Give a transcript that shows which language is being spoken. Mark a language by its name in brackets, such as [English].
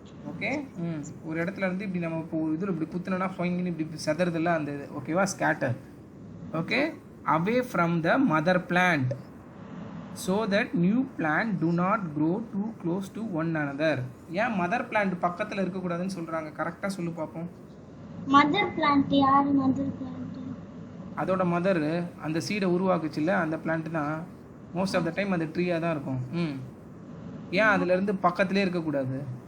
[Tamil] Okay ஒரு இடத்துல இருந்து இப்படி நம்ம இப்போ இதில் இப்படி குத்துனா ஃபைங்கின்னு இப்படி செதறதில்ல அந்த இது. ஓகேவா? Scatter. [English] Okay away from the mother plant so that new plant do not grow too close to one another. [Tamil] ஏன் மதர் பிளான்ட் பக்கத்தில் இருக்கக்கூடாதுன்னு சொல்கிறாங்க? கரெக்டாக சொல்லு பார்ப்போம். மதர் பிளான்ட் யார்? மதர் பிளான்ட் அதோட மதர் அந்த சீடை உருவாக்குச்சுல்ல அந்த பிளான்ட் தான். [English] most of the time [Tamil] அந்த ட்ரீயாக தான் இருக்கும். ஏன் அதுலேருந்து பக்கத்துலேயே இருக்கக்கூடாது?